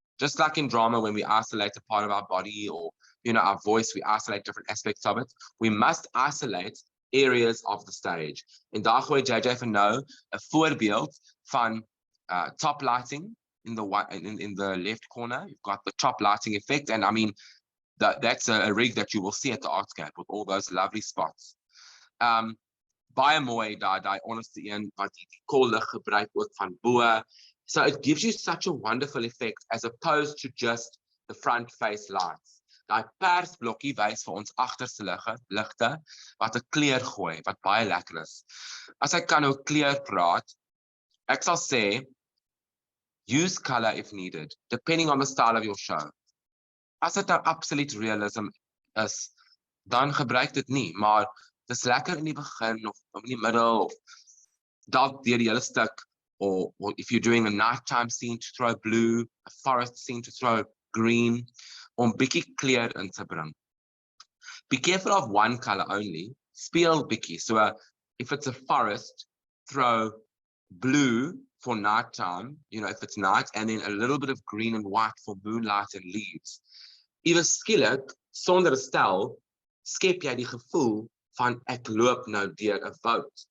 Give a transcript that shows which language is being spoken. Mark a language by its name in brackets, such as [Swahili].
[English] Just like in drama, when we isolate a part of our body, or our voice, we isolate different aspects of it. We must isolate areas of the stage. [Afrikaans] En daar gooi JJ vir nou 'n voorbeeld van [English] top lighting in the left corner. You've got the top lighting effect, and I mean that's a rig that you will see at the Artscape with all those lovely spots. [Afrikaans] Baie mooi daai onderste een wat die kollig gebruik ook van bo. [English] So it gives you such a wonderful effect, as opposed to just the front face lights. [Afrikaans] Daai persblokkie wys vir ons agterste ligte wat 'n kleur gooi, wat baie lekker is. As ek kan oor kleur praat, ek sal sê, [English] use color if needed, depending on the style of your show. [Afrikaans] As dit nou absolute realism is, dan gebruik dit nie, maar dis lekker in die begin of in die middel of dalk deur die hele stuk, [English] or if you're doing a nighttime scene to throw blue, a forest scene to throw green, [Afrikaans] om bietjie kleur in te bring. [English] Be careful of one color only, [Afrikaans] speel bietjie, [English] so if it's a forest, throw blue for nighttime, if it's night, and then a little bit of green and white for moonlight and leaves. [Afrikaans] Ewe skielik, sonder 'n stel, skep jy die gevoel van ek loop nou deur 'n woud.